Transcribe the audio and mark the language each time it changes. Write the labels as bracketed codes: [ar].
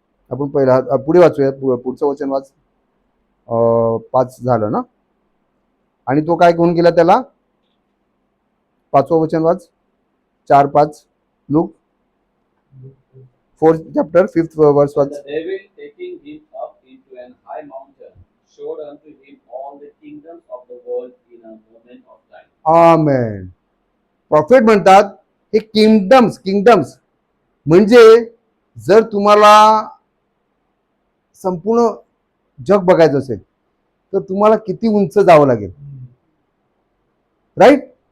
[mr] आपण पहिला पुढे वाचूया, पुढचं वचन वाच. 5 झालं ना, आणि तो काय घेऊन गेला त्याला, 5वं वचन वाच, 4-5 look [en] 4th chapter 5th verse [mr] watch. [en] And the devil taking him up into an high mountain showed unto him all the kingdoms of the world in a moment of time. [mr] Amen. Profit म्हणतात हे kingdoms म्हणजे जर तुम्हाला संपूर्ण जग बघायचं असेल तर तुम्हाला किती उंच जावं लागेल. राईट.